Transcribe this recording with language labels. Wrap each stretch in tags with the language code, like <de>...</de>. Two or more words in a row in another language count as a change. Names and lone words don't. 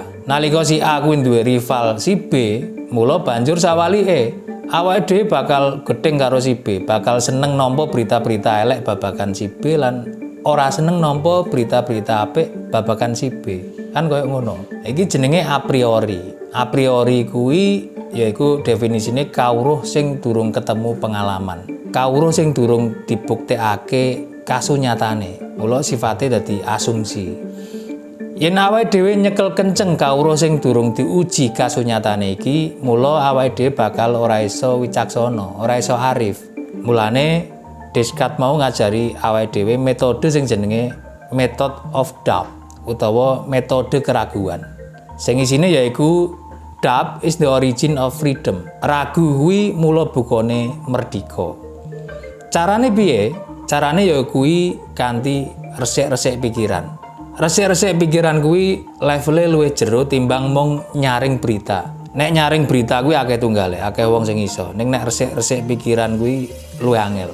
<jv>Nalika si A kuwi duwe rival si B, mula banjur sawalike awake dhewe bakal gething karo si B, bakal seneng nampa berita-berita elek babagan si B lan ora seneng nampa berita-berita apik babagan si B. Kan koyo ngono. Iki jenenge</jv> <la>a priori. A priori</la> <jv>kuwi yaiku definisine kawruh sing durung ketemu pengalaman. Kawruh sing durung dibuktekake kasunyatane. Mula sifate dadi asumsi. Yen awake dhewe nyekel kenceng kawruh sing durung diuji kasunyatane iki, mula awake dhewe bakal ora iso wicaksana, ora iso arif. Mulane Descartes mau ngajari awake dhewe metode sing jenenge</jv> <en>method of doubt</en> <jv>utawa metode keraguan. Sing isine yaiku</jv> <en>doubt is the origin of freedom.</en> <jv>Ragu kuwi mula bukane merdika. Carane piye? Carane ya kuwi kanthi resik-resik pikiran. Resik-resik pikiran kuwi levele luwih jero timbang mung nyaring berita. Nek nyaring berita kuwi akeh tunggale, akeh wong sing iso. Ning nek resik-resik pikiran kuwi luwih angel.</jv>